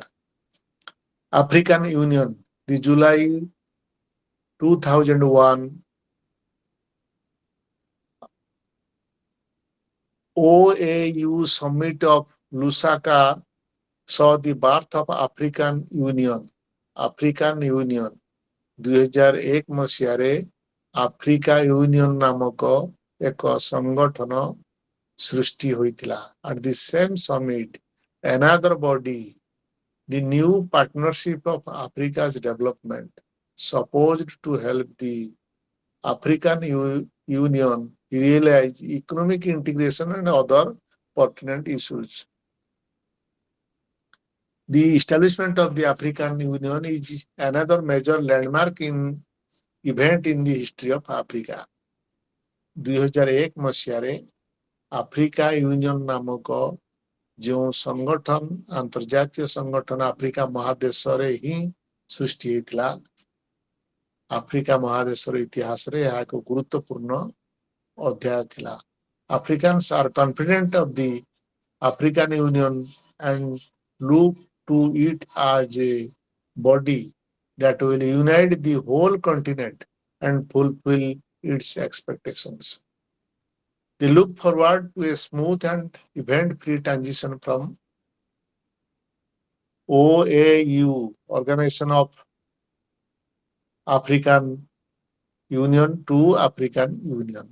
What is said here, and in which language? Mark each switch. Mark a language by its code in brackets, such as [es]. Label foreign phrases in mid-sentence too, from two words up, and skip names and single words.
[en] African Union, the July 2001 OAU summit of Lusaka saw the birth of African Union. [or] African Union 2001 ମସିହାରେ ଆଫ୍ରିକା ୟୁନିୟନ ନାମକ ଏକ ସଂଗଠନ ସୃଷ୍ଟି ହୋଇଥିଲା. [en] At the same summit, another body, the new Partnership of Africa's Development, supposed to help the African Union realize economic integration and other pertinent issues. The establishment of the African Union is another major landmark event in the history of Africa. [or] 2001 ମସିହାରେ ଆଫ୍ରିକା ୟୁନିୟନ ନାମକ ଯେଉଁ ସଂଗଠନ ଆନ୍ତର୍ଜାତୀୟ ସଂଗଠନ ଆଫ୍ରିକା ମହାଦେଶରେ ହିଁ ସୃଷ୍ଟି ହୋଇଥିଲା. ଆଫ୍ରିକା ମହାଦେଶର ଇତିହାସରେ ଏହା ଏକ ଗୁରୁତ୍ୱପୂର୍ଣ୍ଣ ଅଧ୍ୟାୟ ଥିଲା। [en] Africans are confident of the African Union and look to it as a body that will unite the whole continent and fulfill its expectations. They look forward to a smooth and event-free transition from OAU, Organization of African Union, to African Union.